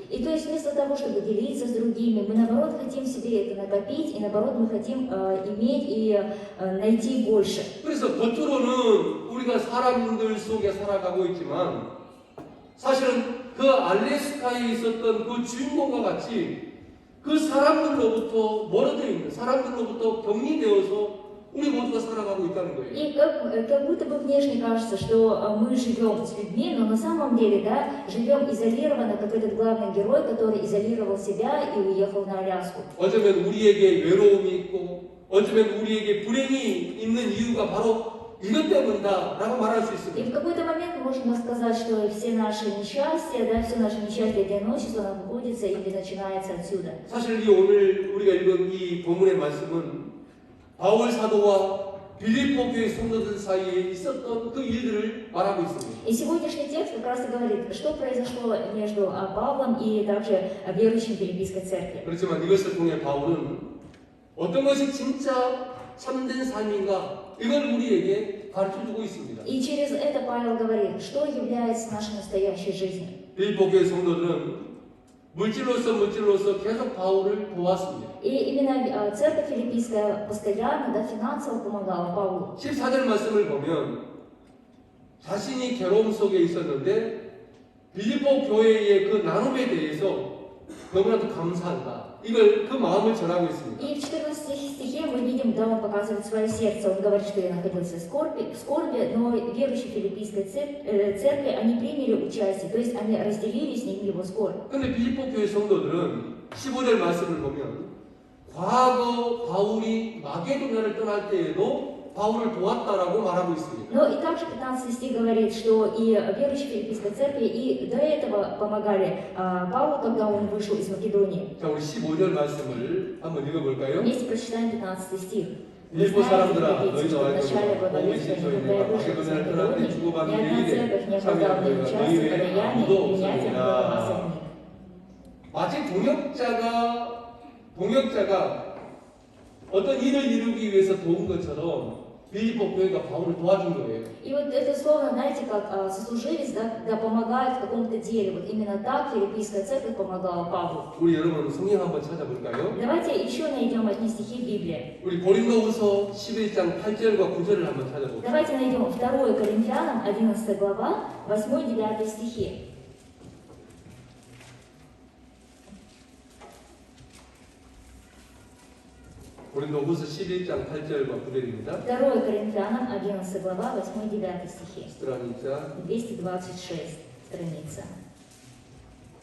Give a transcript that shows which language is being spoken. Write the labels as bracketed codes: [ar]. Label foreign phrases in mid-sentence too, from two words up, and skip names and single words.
[ru] И то есть вместо того, чтобы делиться с другими, мы наоборот хотим себе это накопить, и наоборот мы хотим иметь и найти больше. [ko] 그래서 겉으로는 우리가 사람들 속에 살아가고 있지만 사실은 그 알래스카에 있었던 그 주인공과 같이 그 사람들로부터 멀어져 있는, 사람들로부터 격리되어서 우리 모두가 살아가고 있다는 거예요. [ru] И как будто бы внешне кажется, что мы живем с людьми, но на самом деле, да, живем изолированно, как этот главный герой, который изолировал себя и уехал на Аляску. [ko] 어쩌면 우리에게 외로움이 있고 어쩌면 우리에게 불행이 있는 이유가 바로 이것 때문이다라고 말할 수 [ru] И [ko] 있습니다. [ru] в какой-то момент можно сказать, что все наши несчастья, да, все наши несчастья и одиночество находится или начинается отсюда. [ko] 사실 이 오늘 우리가 읽은 이 본문의 말씀은 바울 사도와 빌립보 교회 성도들 사이에 있었던 그 일들을 말하고 있습니다. [ru] И сегодняшний текст как раз и говорит, что произошло между Павлом и также верующим Филиппийской церкви. [ko] 그렇지만 이것을 통해 바울은 어떤 것이 진짜 참된 삶인가 이걸 우리에게 가르쳐주고 있습니다. [ru] И через это Павел говорит, что является нашей настоящей жизнью. [ko] 빌립보 교회 성도들은 물질로서 계속 바울을 도왔습니다. [ru] И именно церковь филиппийская постоянно, да, финансово помогала Павлу. [ko] 14절 말씀을 보면 자신이 괴로움 속에 있었는데 빌립보 교회의 그 나눔에 대해서 너무나도 감사한다. 이걸 그 마음을 전하고 있습니다. [ru] И в 14 стихе мы видим, да, он показывает свое сердце. Он говорит, что я находился в скорби, но верующие филиппийской церкви, они приняли участие, то есть они разделили с ним его скорбь. [ko] 근데 빌립보 교회 성도들은 15절 말씀을 보면 과거 바울이 마게도냐를 떠날 때에도 바울을 도왔다라고 말하고 있습니다. [ru] Но и также 15 стих говорит, что и верующие филиппийской церкви и до этого помогали Павлу, когда он вышел из Македонии. [ko] 자, 우리 15절 말씀을 한번 읽어볼까요? [ru] Вместе прочитаем 15 стих. [ko] 빌립보 사람들아, [ru] Знаете, [ko] 너희도 [ru] что в [ko] 알거든. [ru] начале [ko] 복음의 [ru] благовествования, [ko] 신소에 [ru] когда я [ko] 내가 [ru] вышел из [ko] 마게도냐를 떠날 때 [ru] Македонии, [ko] 주고받은 [ru] ни одна [ko] 일에 [ru] церковь не оказала [ko] 참여한 [ru] мне [ko] 너희가 [ru] участия [ko] 너희 [ru] в [ko] 외에 [ru] подаянии [ko] 아무도 [ru] и принятием [ko] 없으리라. [ru] вас от них. [ko] 마치 동역자가 어떤 일을 이루기 위해서 도운 것처럼 빌립보 교회가 바울을 도와준 거예요. [ru] И вот это словно, знаете, как сослуживец, да, когда помогает в каком-то деле. Вот именно так филиппийская церковь помогала Павлу. [ko] 우리 여러분 성경 한번 찾아볼까요? [ru] Давайте еще найдем одни стихи в Библии. [ko] 우리 고린도후서 11장 8절과 9절을 한번 찾아볼까요? [ru] Давайте найдем 2 Коринфянам, 11 глава, 8-9 стихи. [ko] 고린도후서 11장 8절과 9절입니다. [ru] 2 Коринфянам, 11 глава, 8-9 стихи. страница 226 страница.